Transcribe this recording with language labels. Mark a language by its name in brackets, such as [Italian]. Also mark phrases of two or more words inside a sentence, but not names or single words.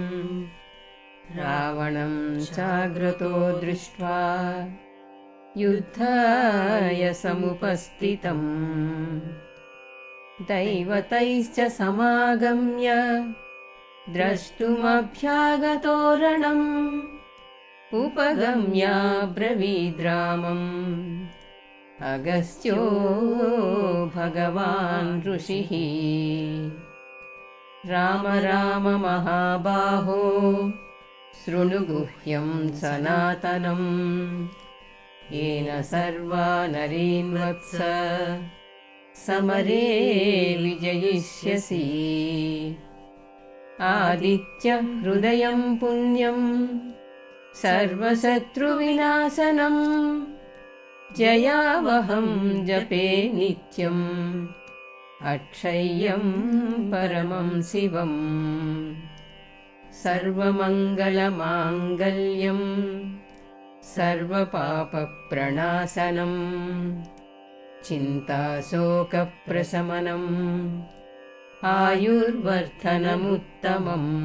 [Sanskrit] రావణం చాగ్రతో దృష్ట్వా యుద్ధాయ సముపస్థితం దైవతైశ్చ సమాగమ్య ద్రష్టుమభ్యాగతో రణం ఉపగమ్య బ్రవీద్రామం అగస్త్యో భగవాన్ ఋషిః రామ రామ మహాబాహో శృణు గుహ్యం సనాతనం येन सर्वा नरीन् वत्स समरे विजयिष्यसि आदित्य हृदयं पुण्यं सर्वशत्रुविनाशनं जयावहं जपे नित्यम् अक्षय्यं परमं शिवम् सर्वमङ्गलमाङ्गल्यं सर्वपापप्रणाशनं चिन्ताशोकप्रशमनम् आयुर्वर्धनमुत्तमम्